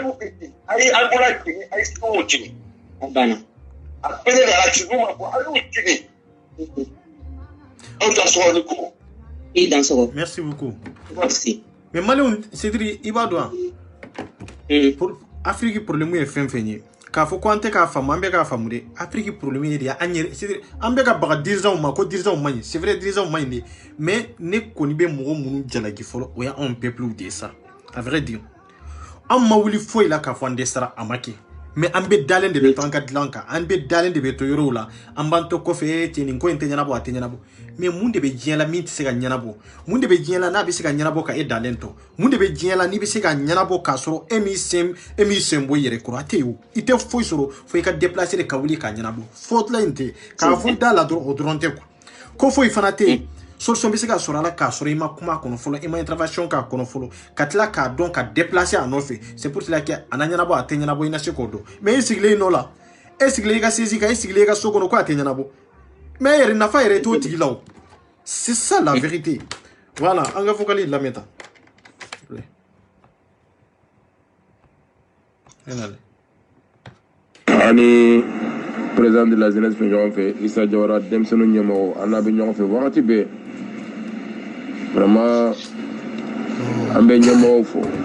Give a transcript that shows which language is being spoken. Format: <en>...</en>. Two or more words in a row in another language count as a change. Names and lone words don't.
<fr>Merci beaucoup. Merci. Mais Malien, c'est-à-dire, il va doit. Pour Afrique, pour le mieux, fin fini.</fr> <bm>K'a fɔ ko an tɛ k'a faamu an bɛ k'a faamu dɛ</bm> <fr>Afrique problème</fr> <bm>ye de an yɛrɛ c'est an bɛ ka baga dirigeants ma ko dirigeants man ɲi</bm> <fr>c'est vrai</fr> <bm>dirigeants man ɲi de mais ne kɔni bɛ mɔgɔ minnu jalaki fɔlɔ o y'anw peuple de sa</bm> <fr>à vrai dire</fr> <bm>an ma wuli foyi la k'a fɔ an dɛsɛra a ma kɛ mais an bɛ dalen de bɛ to an ka dilan kan an bɛ dalen de bɛ to yɔrɔw la an b'an to kɔfɛ cɛ nin ko in tɛ ɲɛnabɔ a tɛ ɲɛnabɔ mais mun de bɛ diɲɛ la min tɛ se ka ɲɛnabɔ mun de bɛ diɲɛ la n'a bɛ se ka ɲɛnabɔ ka e dalen to mun de bɛ diɲɛ la n'i bɛ se ka ɲɛnabɔ k'a sɔrɔ e m'i sen bɔ i yɛrɛ kɔrɔ a tɛ yen o i tɛ foyi sɔrɔ fo i ka déplacer de ka wuli k'a ɲɛnabɔ fɔtila in tɛ k'a fɔ da la dɔrɔn o dɔrɔn tɛ quoi ko foyi fana tɛ yen solution bɛ se ka sɔrɔ a la k'a sɔrɔ i ma kuma a kɔnɔ fɔlɔ i ma intervention k'a kɔnɔ fɔlɔ ka tila k'a dɔn ka déplacer a nɔfɛ</bm> <fr>c'est pour cela que</fr> <bm>a na ɲɛnabɔ a tɛ ɲɛnabɔ i na se k'o dɔn mais e sigilen nɔ la e sigilen i ka sesi kan e sigilen i ka so kɔnɔ ko a tɛ ɲɛnabɔ mais yɛrɛ nafa yɛrɛ t'o tigi la o</bm> <fr>c'est ça la vérité voilà</fr> <bm>an ka fɔkali lamɛn tan ani</bm> <fr>président de la jeunesse</fr> <bm>fɛ ɲɔgɔn fɛ Issa Jawara denmisɛnninw ɲɛmɔgɔ an n'a bɛ ɲɔgɔn fɛ wagati bɛɛ vraiment an bɛ ɲɛmɔgɔw fɔ</bm>